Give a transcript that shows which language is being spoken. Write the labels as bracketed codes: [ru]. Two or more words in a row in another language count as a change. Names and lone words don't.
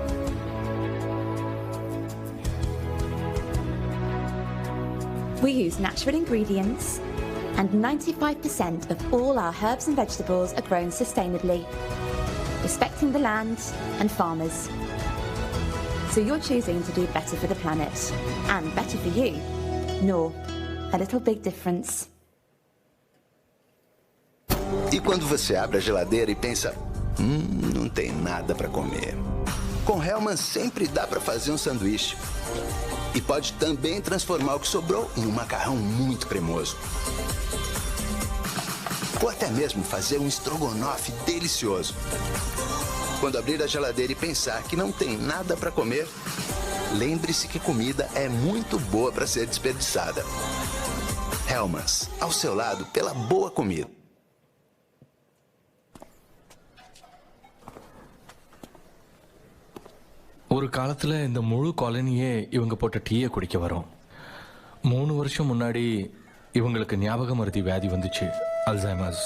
[en] We use natural ingredients, and 95% of all our herbs and vegetables are grown sustainably, respecting the land and farmers. So you're choosing to do better for the planet, and better for you. Knorr, a little big difference. [pt] E quando você abre a geladeira e pensa, não tem nada para comer. Com Hellmann sempre dá para fazer um sanduíche. E pode também transformar o que sobrou em um macarrão muito cremoso. Ou até mesmo fazer um estrogonofe delicioso. Quando abrir a geladeira e pensar que não tem nada para comer, lembre-se que comida é muito boa para ser desperdiçada. Hellmann, ao seu lado pela boa comida. [ta] ஒரு காலத்தில் இந்த முழு காலனியே இவங்க போட்ட டீயை குடிக்க வரும். 3 வருஷம் முன்னாடி இவங்களுக்கு ஞாபக மறதி வியாதி வந்துச்சு, அல்சைமர்ஸ்.